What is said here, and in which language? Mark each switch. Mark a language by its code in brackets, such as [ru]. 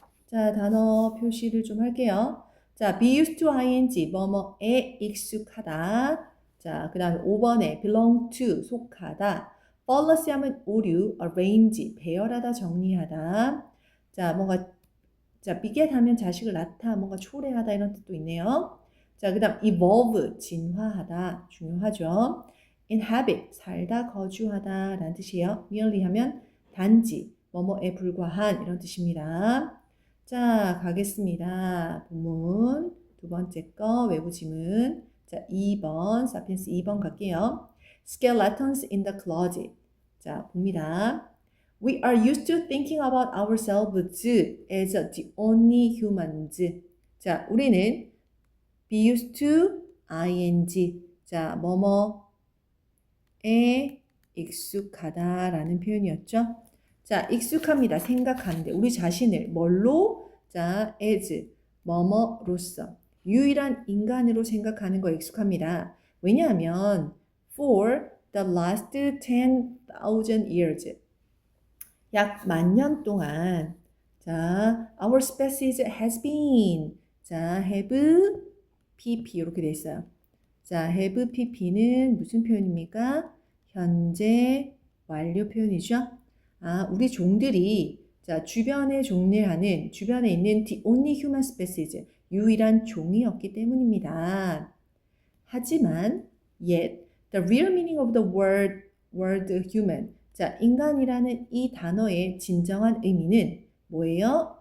[ko] 자, 단어 표시를 좀 할게요. 자, be used to ing, 뭐뭐에 익숙하다. 자, 그 다음에 5번에 belong to, 속하다. policy 하면 오류, arrange, 배열하다, 정리하다. 자, 뭔가 자, beget 하면 자식을 낳다, 뭔가 초래하다 이런 뜻도 있네요. 자, 그 다음 evolve, 진화하다, 중요하죠. inhabit, 살다, 거주하다 라는 뜻이에요. merely 하면 단지, 뭐뭐에 불과한 이런 뜻입니다. 자, 가겠습니다. 본문 두 번째 거 외부 지문. 자, 2번, 사피엔스 2번 갈게요. [en] skeletons in the closet. [ko] 자, 봅니다. [en] We are used to thinking about ourselves as the only humans. [ko] 자, 우리는 be used to ing. 자, 뭐뭐에 익숙하다라는 표현이었죠. 자, 익숙합니다. 생각하는데 우리 자신을 뭘로? 자, as 뭐뭐로서 유일한 인간으로 생각하는 거 익숙합니다. 왜냐하면 [en] for the last 10,000 years [ko] 약 10,000년 동안 자, [en] our species has been [ko] 자, have pp 이렇게 돼 있어요. 자, have pp는 무슨 표현입니까? 현재 완료 표현이죠. 아, 우리 종들이 자, 주변에 있는 [en] the only human species [ko] 유일한 종이었기 때문입니다. 하지만 [en] yet the real meaning of the word human [ko] 자, 인간이라는 이 단어의 진정한 의미는 뭐예요?